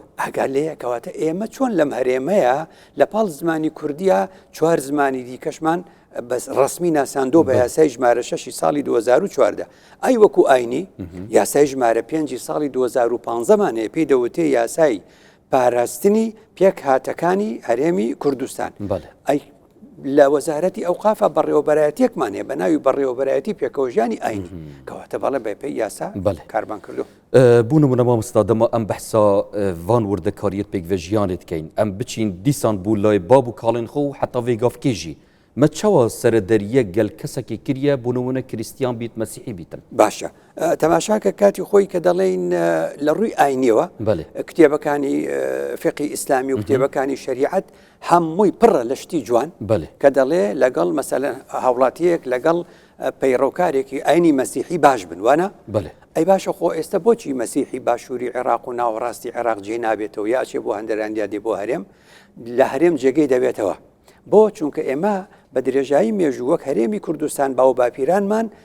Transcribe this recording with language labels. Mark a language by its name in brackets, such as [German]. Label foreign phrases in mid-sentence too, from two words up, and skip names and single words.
[Central Kurdish] ئەگەر لێیە کەواتە ئێمە چۆن لەم هەرێمەیە لە پاڵ زمانی کوردیە 4 زمانی دیکەشمان بەس ڕسمی ناساندۆ بە یاسای ژمارە 6 ساڵی 2014 ئەی وەکو ئاینی یاسای ژمارە 5 ساڵی 2015 هەیە پێی دەوتێ یاسای پاراستنی پێک هاتەکانی هەرێمی کوردستان ئەی لە وەزارەتی ئەوقافە بەڕێوەبەرایەتێکمان هەیە بە ناوی بەڕێوەبەرایەتی پێکەوەژیانی ئاینی کەواتە بەڵێ بەپێی یاسا کاربان کردو [Kurdish] بوونە منە مامۆستا دەما ئەم بەحسا وان وردەکاریەت پێکڤەژیانت کەین ئەم بچین دیسان بوو لای باب و کاڵێن خۆ و حتا vêgavkêjî me çawa serederiye gel kesekê kiriye bû nimûne kiristiyan bît mesîhî bîtin [Central Kurdish] باشە تەماشاکە کاتی خۆی کە دەڵێن لە ڕووی ئاینیەوە کتێبەکانی فقی ئیسلامی و کتێبەکانی شریعەت هەمووی پڕە لە شتی جوان کە دەڵێ لەگەڵ مەسەلەن هاوڵاتیەک لەگەڵ پەیڕەوکارێکی ئاینی مەسیحی باش بن وانە ئەی باشە خۆ ئێستا بۆچی مەسیحی باشووری عێراق و ناوەڕاستی عێراق جێ نابێتەوە یاچێ بۆ هەندەرانیا دێ بۆ هەرێم لە هەرێم جێگەی دەبێتەوە بۆ چونکە ئێمە بە درێژایی مێژوو وەک هەرێمی کوردستان باو باپیرانمان